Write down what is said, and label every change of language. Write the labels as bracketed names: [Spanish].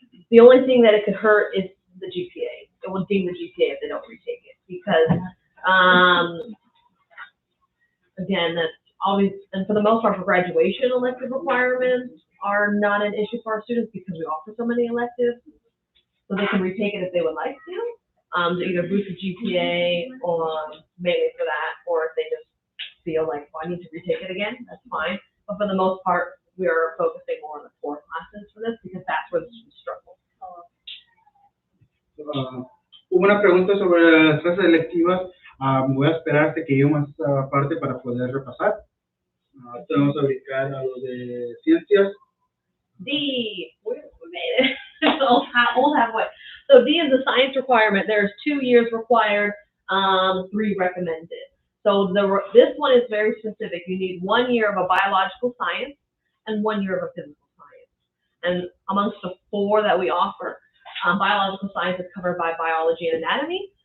[English] The only thing that it could hurt is the GPA. It will ding the GPA if they don't retake it, because again, that's always, and for the most part for graduation, elective requirements are not an issue for our students because we offer so many electives, so they can retake it if they would like to either boost the GPA or mainly for that, or if they just feel like, well, I need to retake it again, that's fine. But for the most part, we are focusing more on the core classes for this because that's where the students struggle. [Spanish] Hubo una pregunta sobre las clases electivas. Voy a esperar hasta que llegue más parte para poder repasar. Vamos a brincar a lo de ciencias. [English] D, we made it. old halfway. So D is the science requirement. There's 2 years required, 3 recommended. So this one is very specific. You need 1 year of a biological science and 1 year of a physical science. And amongst the 4 that we offer, biological science is covered by biology and anatomy.